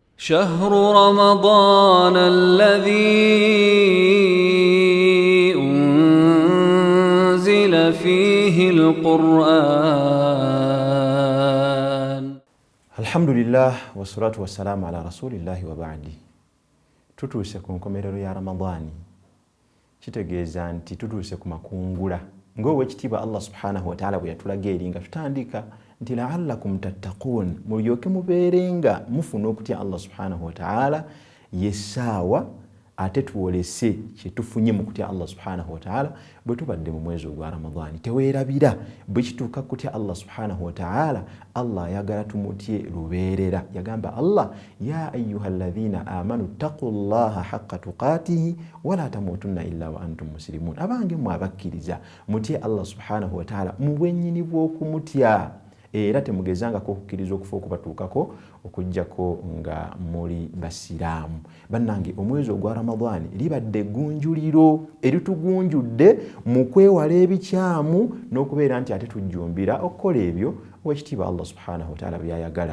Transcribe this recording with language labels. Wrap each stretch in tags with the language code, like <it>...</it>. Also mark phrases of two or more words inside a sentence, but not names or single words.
<ar>شهر رمضان الذي أنزل فيه القرآن. الحمد لله والصلاة والسلام على رسول الله وبعد.</ar> <lg>Tutuuse ku nkomerero ya Ramadani, kitegeeza nti tutuuse ku makungula ng'owekitiibwa Allah</lg> <ar>سبحانه وتعالى</ar> <lg>bwe yatulaga eri nga tutandika nti</lg> <ar>لعلكم تتقون,</ar> <lg>mulyoke mubeerenga mufuna okutya Allah</lg> <ar>سبحانه وتعالى</ar> <lg>yessaawa ate tuwolese kyetufunye mu kutya Allah</lg> <ar>سبحانه وتعالى</ar> <lg>bwe tubadde mu mwezi ogwa Ramadani. Teweerabira bwe kituuka kutya Allah</lg> <ar>سبحانه وتعالى,</ar> <lg>Allah ayagala tumutye lubeerera.</lg> <ar>Yagamba Allah, يا أيها الذين آمنوا اتقوا الله حق تقاته ولا تموتن إلا وأنتم مسلمون.</ar> <lg>Abange mwe abakkiriza mutye Allah</lg> <ar>سبحانه وتعالى</ar> <lg>mu bwennyini bw'okumutya, era temugezangako okukkiriza okufa okubatuukako okujjako nga muli basiraamu. Bannange, omwezi ogwa Ramadani libadde eggunjuliro eritugunjudde mu kwewala ebikyamu n'okubeera nti ate tujjumbira okukola ebyo owekitiibwa Allah</lg> <ar>سبحانه وتعالى</ar> <lg>byayagala.</lg>